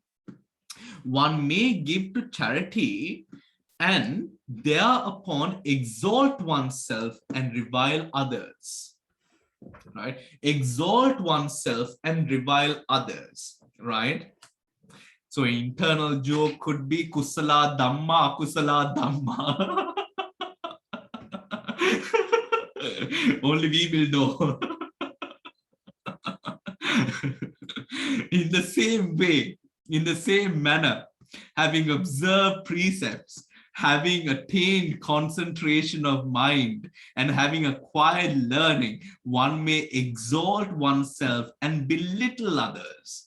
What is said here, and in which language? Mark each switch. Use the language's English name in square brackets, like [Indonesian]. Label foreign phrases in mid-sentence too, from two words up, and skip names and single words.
[English] One may give to charity and thereupon exalt oneself and revile others. Right? Exalt oneself and revile others. Right? So internal joke could be [Pali] kusala dhamma, akusala dhamma. [English] Only we will know. In the same way, in the same manner, having observed precepts, having attained concentration of mind, and having acquired learning, one may exalt oneself and belittle others.